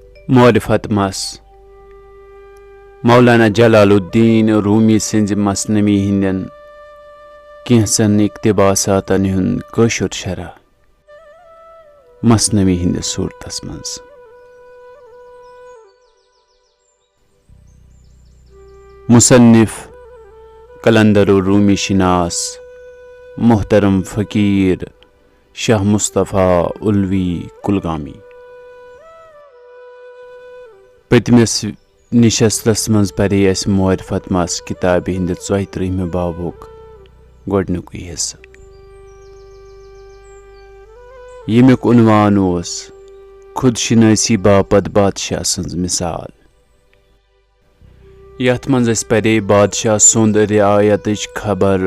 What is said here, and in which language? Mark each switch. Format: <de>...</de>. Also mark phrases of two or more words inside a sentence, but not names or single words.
<ks>मारिफत मस मौलाना जलालुद्दीन रूमी सिंज मसनवी हिंदन कैंसन इक्तिबासातन हुंद कशुर शरह मसनवी हिंद सूरतस मंज मुसन्निफ कलंदर रूमी शिनास मोहतरम फ़कीर शाह मुस्तफ़ा उल्वी कुलगामी पतमिस निशस्तस मज परे अस मारिफत मस किताब हिंद 34 बाबुक गोडनुक हिस्सा यमिक उन्वान ओस खुदशिनासी बापत बादशाह सन्ज मिसाल यथ मज अस परे बादशाह सुंद रियायतच खबर</ks>